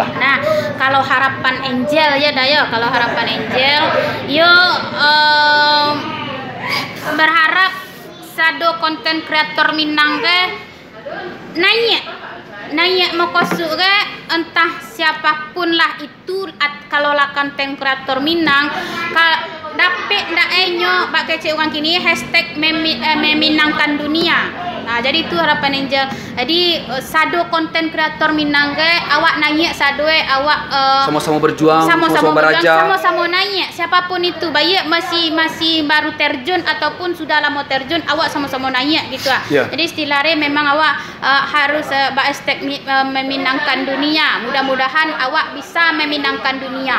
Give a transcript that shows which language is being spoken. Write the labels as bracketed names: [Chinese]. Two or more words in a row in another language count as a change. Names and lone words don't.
[Minangkabau] Nah, kalau harapan Angel ya Dayo, kalau harapan Angel, yo berharap sado konten kreator Minang ke naik mau kosuk ke entah siapapun lah itu kalau lah konten kreator Minang dapat ndak enyo bak kece orang kini hashtag meminangkan dunia. [Indonesian] Nah, jadi itu harapan Angel. [Minangkabau] Jadi sado konten kreator Minang ke awak naik sado awak [Indonesian] sama-sama berjuang, sama-sama beraja, sama-sama naik. Siapapun itu, baik masih baru terjun ataupun sudah lama terjun, awak sama-sama naik gitu ah. Yeah. Jadi istilahnya memang awak harus hashtag meminangkan dunia. Mudah-mudahan awak bisa meminangkan dunia.